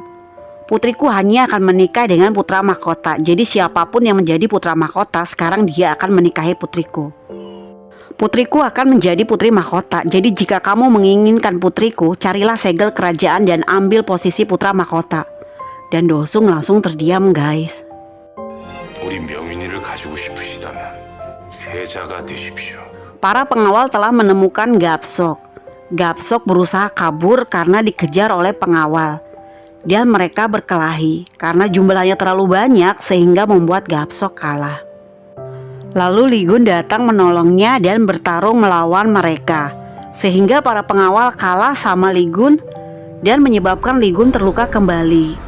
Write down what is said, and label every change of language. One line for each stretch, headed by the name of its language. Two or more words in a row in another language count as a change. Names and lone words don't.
Indonesian: "Putriku hanya akan menikah dengan putra mahkota. Jadi siapapun yang menjadi putra mahkota, sekarang dia akan menikahi putriku. Putriku akan menjadi putri mahkota. Jadi jika kamu menginginkan putriku, carilah segel kerajaan dan ambil posisi putra mahkota." Dan Dosung langsung terdiam guys.
Korean: 우리 명윤이를 가지고 싶으시다면 세자가 되십시오.
Indonesian: Para pengawal telah menemukan Gapsok. Gapsok berusaha kabur karena dikejar oleh pengawal. Dan mereka berkelahi karena jumlahnya terlalu banyak sehingga membuat Gapsok kalah. Lalu Li Gun datang menolongnya dan bertarung melawan mereka, sehingga para pengawal kalah sama Li Gun dan menyebabkan Li Gun terluka kembali.